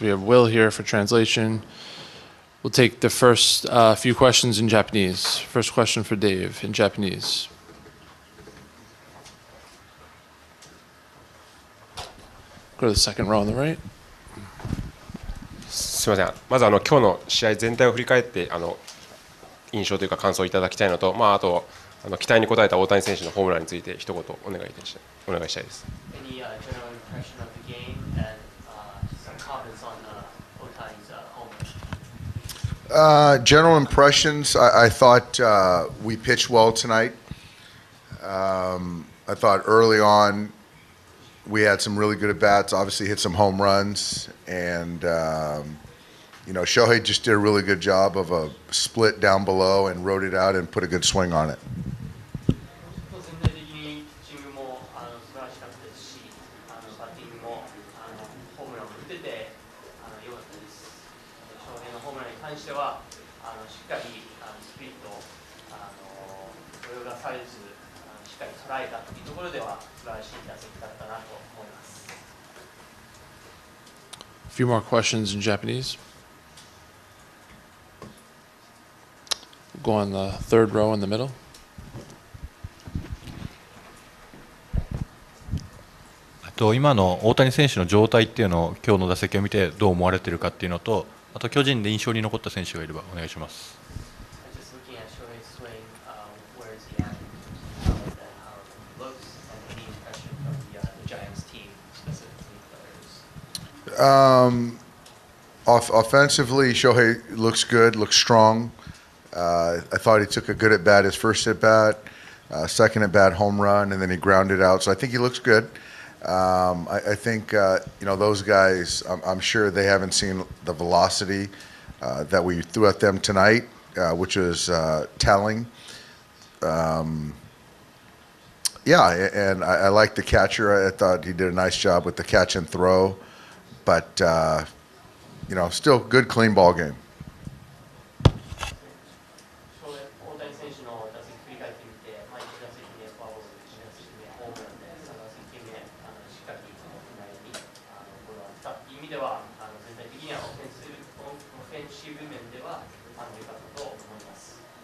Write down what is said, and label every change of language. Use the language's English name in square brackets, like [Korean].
[English] We have Will here for translation. We'll take the first few questions in Japanese. First question for Dave in Japanese. Go to the second row on the right. [Japanese] すみません。まず今日の試合全体を振り返って印象というか感想をいただきたいのと、あと期待に応えた大谷選手のホームランについて一言お願いしたいです。 [English] Any general impression of the game and some comments on Otani's home run? General impressions, I thought we pitched well tonight. I thought early on we had some really good at-bats, obviously hit some home runs, and Shohei just did a really good job of a split down below and rode it out and put a good swing on it. [Japanese] 全体的にピッチングも素晴らしかったですし、バッティングもホームランを打ってて良かったです。翔平のホームランに関してはしっかりスプリットを泳がされずしっかり捉えたというところでは素晴らしい打席だったなと思います。 [English] A few more questions in Japanese. We'll go on the third row in the middle. [Japanese] 今の大谷選手の状態っていうのを今日の打席を見てどう思われているかっていうのと、あと巨人で印象に残った選手がいればお願いします。 [English] Just looking at Shohei's swing, where is he at, how it looks, and any impression from the Giants team, specifically players. Offensively, Shohei looks good, looks strong. I thought he took a good at bat his first at bat, second at bat home run, and then he grounded out. So I think he looks good. I think those guys. I'm sure they haven't seen the velocity that we threw at them tonight, which was telling. Yeah, and I like the catcher. I thought he did a nice job with the catch and throw, but still good, clean ball game. [Japanese] 大谷選手の打席振り返ってみて、1打席目フォアボール、2打席目ホームランで、3打席目しっかり内にゴロを打ったという意味では、全体的にはオフェンシブ面では良かったと思います。